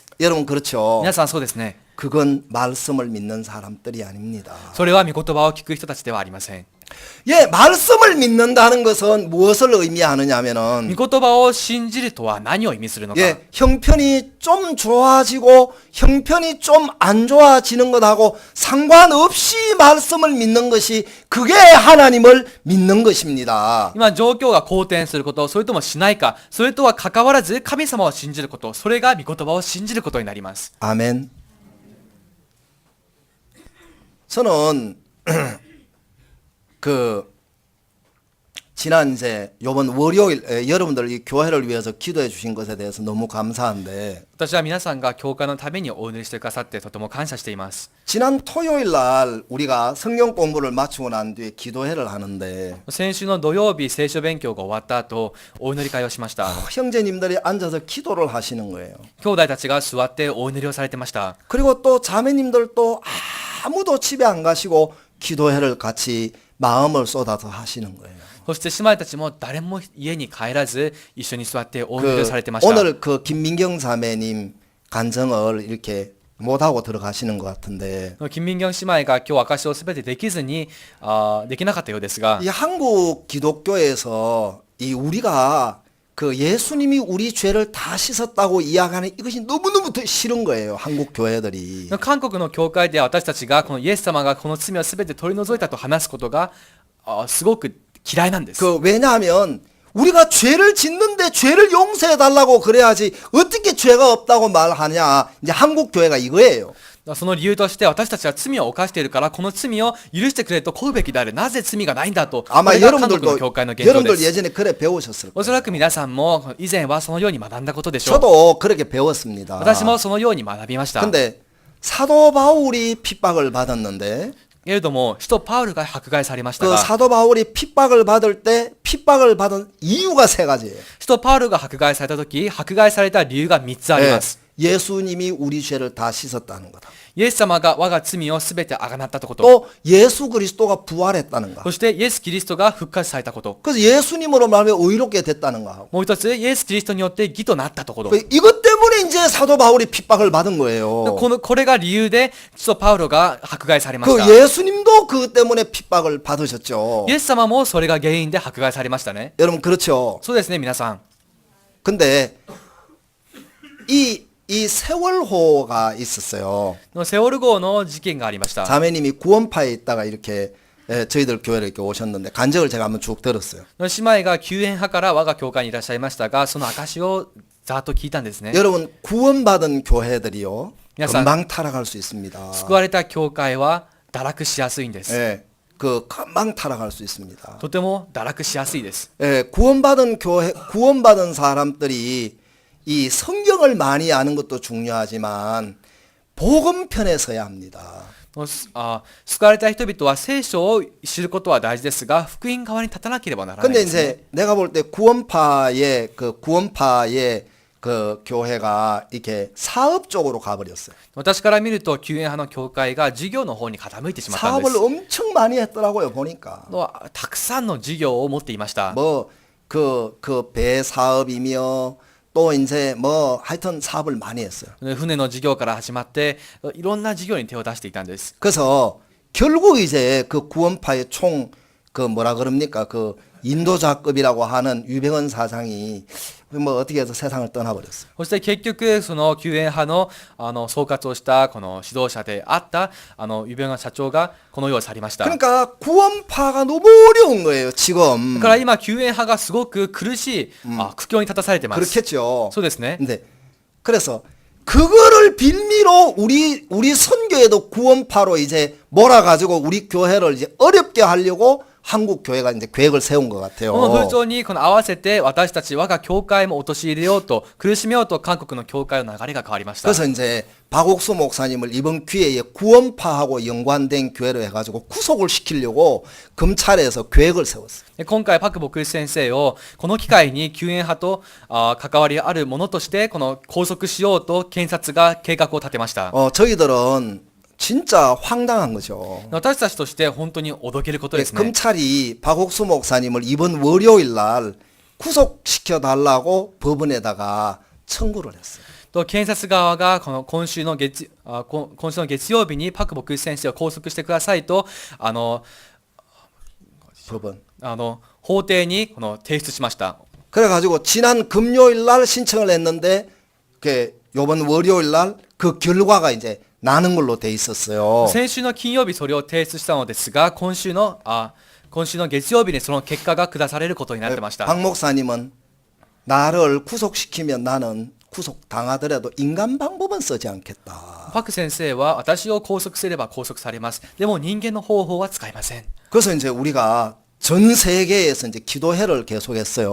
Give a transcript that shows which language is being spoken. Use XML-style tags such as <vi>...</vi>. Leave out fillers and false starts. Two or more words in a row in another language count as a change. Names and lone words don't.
<ko>여러분 그렇죠.</ko> <ja>皆さんそうですね。</ja> <ko>그건 말씀을 믿는 사람들이 아닙니다.</ko> <ja>それは御言葉を聞く人たちではありません。</ja> <ko>예, 말씀을 믿는다는 것은 무엇을 의미하느냐면은</ko> <ja>御言葉を信じるとは何を意味するのか。</ja> <ko>예, 형편이 좀 좋아지고 형편이 좀 안 좋아지는 것하고 상관없이 말씀을 믿는 것이 그게 하나님을 믿는 것입니다.</ko> <ja>今状況が好転すること、それともしないか、それとは関わらず神様を信じること、それが御言葉を信じることになります。</ja> <ko>아멘. 저는 지난 이제 요번 월요일 여러분들 이 교회를 위해서 기도해 주신 것에 대해서 너무 감사한데</ko> <ja>私は皆さんが教会のためにお祈りしてくださってとても感謝しています。</ja> <ko>지난 토요일 날 우리가 성경 공부를 마치고 난 뒤에 기도회를 하는데</ko> <ja>先週の土曜日聖書勉強が終わった後お祈り会をしました。</ja> <ko>형제님들이 앉아서 기도를 하시는 거예요.</ko> <ja>兄弟たちが座ってお祈りをされてました。</ja> <ko>그리고 또 자매님들도 아무도 집에 안 가시고 기도회를 같이 마음을 쏟아서 하시는 거예요.</ko> <ja>そして姉妹たちも誰も家に帰らず一緒に座ってお祈りをされてました。</ja> <ko>오늘 그 김민경 자매님 간증을 이렇게 못하고 들어가시는 것 같은데</ko> <ja>金民경姉妹が今日証しをすべてできずにできなかったようですが</ja> <ko>이 한국 기독교에서 이 우리가 그 예수님이 우리 죄를 다 씻었다고 이야기하는 이것이 너무너무 더 싫은 거예요. 한국 교회들이.</ko> <ja>韓国の教会で私たちがこのイエス様がこの罪をすべて取り除いたと話すことがすごく嫌いなんです。</ja> <ko>왜냐하면 우리가 죄를 짓는데 죄를 용서해 달라고 그래야지 어떻게 죄가 없다고 말하냐. 이제 한국 교회가 이거예요.</ko> <ja>その理由として私たちは罪を犯しているからこの罪を許してくれと請うべきである。なぜ罪がないんだと。</ja> <ko>아마</ko> <ja>これが韓国の教会の現状で</ja> <ko>여러분들</ko> <ja>す。</ja> <ko>예전에 그래 배우셨을</ko> <ja>おそ</ja> <ko>거예요.</ko> <ja>らく皆さんも以前はそのように学んだことでしょう。</ja> <ko>저도 그렇게 배웠습니다.</ko> <ja>私もそのように学びました。</ja> <ko>근데 사도 바울이 핍박을 받았는데</ko> <ja>けれども使徒パウルが迫害されました</ja> <ko>그</ko> <ja>が</ja> <ko>사도 바울이 핍박을 받을 때 핍박을 받은 이유가 세 가지예요.</ko> <ja>使徒パウルが迫害された時迫害された理由が3つあります。</ja> <ko>예수님이 우리 죄를 다 씻었다는 거다.</ko> <ja>イエス様が我が罪をすべてあがなったこと。</ja> <ko>또 예수 그리스도가 부활했다는 거.</ko> <ja>そしてイエス・キリストが復活されたこと。</ja> <ko>그래서 예수님으로 말하면 의롭게 됐다는 거 하고.</ko> <ja>もう一つ、イエス・キリストによって義となったところ。</ja> <ko>이것 때문에 이제 사도 바울이 핍박을 받은 거예요.</ko> <ja>これが理由で、使徒パウロが迫害されました。</ja> <ko>그 예수님도 그 때문에 핍박을 받으셨죠.</ko> <ja>イエス様もそれが原因で迫害されましたね。</ja> <ko>여러분 그렇죠.</ko> <ja>そうですね、皆さん。</ja> <ko>근데 이 세월호가 있었어요.</ko> <ja>セオル号の事件がありました。</ja> <ko>자매님이 구원파에 있다가 이렇게 저희들 교회를 이렇게 오셨는데 간증을 제가 한번 쭉 들었어요.</ko> <ja>姉妹が救援派から我が教会にいらっしゃいましたが、その証をざっと聞いたんですね。</ja> <ko>여러분 구원받은 교회들이요. 야산. 금방 타락할 수 있습니다.</ko> <ja>救われた教会は堕落しやすいんです。</ja> <ko>예, 그 금방 타락할 수 있습니다.</ko> <ja>とても堕落しやすいです。</ja> <ko>예, 구원받은 사람들이 이 성경을 많이 아는 것도 중요하지만 복음편에 서야 합니다.</ko> <ja>救われた人々は聖書を知ることは大事ですが、福音側に立たなければならない</ja> <ko>근데</ko> <ja>ですね。</ja> <ko>이제 내가 볼 때 구원파의 그 교회가 이렇게 사업 쪽으로 가버렸어요.</ko> <ja>私から見ると救援派の教会が事業の方に傾いてしまったんで</ja> <ko>사업을</ko> <ja>す。</ja> <ko>엄청 많이 했더라고요 보니까.</ko> <ja>たくさんの事業を持っていました。</ja> <ko>뭐 그 배 사업이며 또 이제 뭐 하여튼 사업을 많이 했어요.</ko> <ja>船の事業から始まっていろんな事業に手を出していたんです。</ja> <ko>그래서 결국 이제 그 구원파의 총 그 뭐라 그럽니까 그 인도자급이라고 하는 유병헌 사장이 뭐 어떻게 해서 세상을 떠나버렸어요.</ko> <ja>そして結局その救援派の総括をしたこの指導者であったユベン社長がこの世を去りました。</ja> <ko>그러니까 구원파가 너무 어려운 거예요</ko> <ja>だ</ja> <ko>지금.</ko> <ja>から今救援派がすごく苦しい苦境に立たされてます。</ja> <ko>그렇겠죠.</ko> <ja>そうですね。</ja> <ko>근데 그래서 그거를 빌미로 우리 선교에도 구원파로 이제 몰아가지고 우리 교회를 이제 어렵게 하려고 한국 교회가 이제 계획을 세운 것 같아요.</ko> <ja>この風潮に合わせて私たち我が教会も陥れようと苦しめようと韓国の教会の流れが変わりました。</ja> <ko>그래서 이제 박옥수 목사님을 이번 기회에 구원파하고 연관된 교회로 해가지고 구속을 시키려고 검찰에서 계획을 세웠어요.</ko> <ja>今回パク・ボク先生をこの機会に救援派と関わりあるものとしてこの拘束しようと検察が計画を立てました。</ja> <ko>저희들은 진짜 황당한 거죠.</ko> <ja>私たちとして本当におどけることですね。</ja> <ko>검찰이 박옥수 목사님을 이번 월요일 날 구속시켜 달라고 법원에다가 청구를 했어요.</ko> <ja>と検察側がこの今週の月曜日にパク・ボク先生を拘束してくださいと</ja> <ko>법원.</ko> <ja>法廷にこの提出しました。</ja> <ko>그래가지고 지난 금요일 날 신청을 했는데 요번 월요일 날 그 결과가 이제 나는 걸로 돼 있었어요.</ko> <ja>先週の金曜日それを提出したのですが今週の月曜日にその結果が下されることになってました。</ja> <ko>박 목사님은 나를 구속시키면 나는 구속 당하더라도 인간 방법은 쓰지 않겠다.</ko> <ja>パク先生は私を拘束すれば拘束されます。でも人間の方法は使いません。</ja> <ko>그래서 이제 우리가 전 세계에서 이제 기도회를</ko> <ja>こ</ja> <ko>계속했어요.</ko>